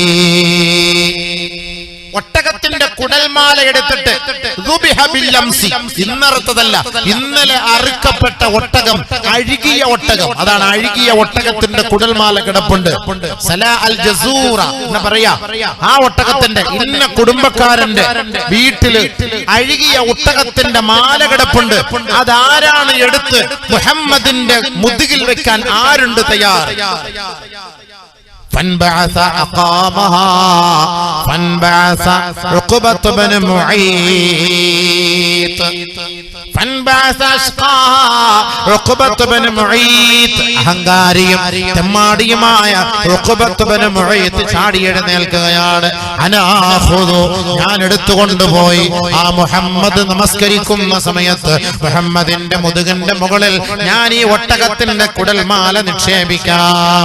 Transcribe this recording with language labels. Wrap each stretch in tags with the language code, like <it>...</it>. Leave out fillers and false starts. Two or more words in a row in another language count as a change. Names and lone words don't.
<ml>ഒട്ടകത്തിന്റെ കുടൽമാല എടുത്തിട്ട് ഇന്നറുത്തതല്ല, ഇന്നലെ അറുക്കപ്പെട്ട ഒട്ടകം, അഴുകിയ ഒട്ടകം, അതാണ് അഴുകിയ ഒട്ടകത്തിന്റെ കുടൽമാല കിടപ്പുണ്ട്.</ml> <ar>سلا الجزور</ar> <ml>എന്ന് പറയാ. ആ ഒട്ടകത്തിന്റെ ഇന്ന കുടുംബക്കാരന്റെ വീട്ടില് അഴുകിയ ഒട്ടകത്തിന്റെ മാല കിടപ്പുണ്ട്. അതാരാണ് എടുത്ത് മുഹമ്മദിന്റെ മുതുകിൽ വെക്കാൻ ആരുണ്ട് തയ്യാർ?</ml> <ar>فانبعث أقامها فانبعث عقبة بن معيط فانبعث أشقاها عقبة بن معيط.</ar> <ml>അഹങ്കാരിയും തെമ്മാടിയുമായ ഉഖബത്ത് ബിൻ മുഈത്ത് ചാടി എഴുന്നേൽക്കുകയാണ്. അനാഖുദു, ഞാൻ എടുത്തുകൊണ്ടുപോയി ആ മുഹമ്മദ് നമസ്കരിക്കുന്ന സമയത്ത് മുഹമ്മദിന്റെ മുതുകിന്റെ മുകളിൽ ഞാൻ ഈ ഒട്ടകത്തിന്റെ കുടൽമാല നിക്ഷേപിക്കാം.</ml>